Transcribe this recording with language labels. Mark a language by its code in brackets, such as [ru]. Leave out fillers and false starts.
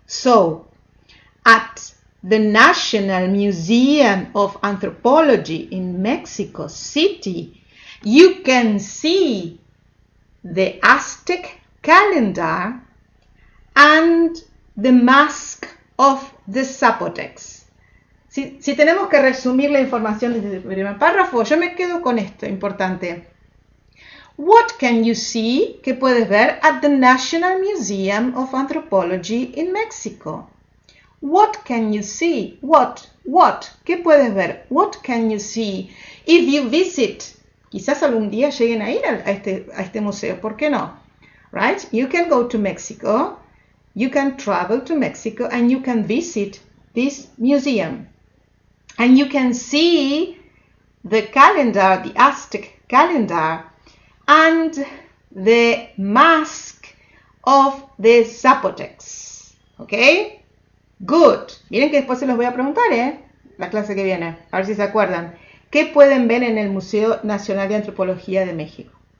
[en] So, at the National Museum of Anthropology in Mexico City, you can see the Aztec calendar and the mask of the Zapotecs. [es] Si tenemos que resumir la información desde el primer párrafo, yo me quedo con esto importante. [en] What can you see? [es] ¿Qué puedes ver [en] at the National Museum of Anthropology in Mexico? What can you see? What? [es] ¿Qué puedes ver? [en] What can you see? If you visit, [es] quizás algún día lleguen a ir a este museo, ¿por qué no? [en] Right? You can go to Mexico, you can travel to Mexico, and you can visit this museum. And you can see the calendar, the Aztec calendar, and the mask of the Zapotecs. ¿Ok? Good. [es] Miren que después se los voy a preguntar, la clase que viene. A ver si se acuerdan. ¿Qué pueden ver en el Museo Nacional de Antropología de México?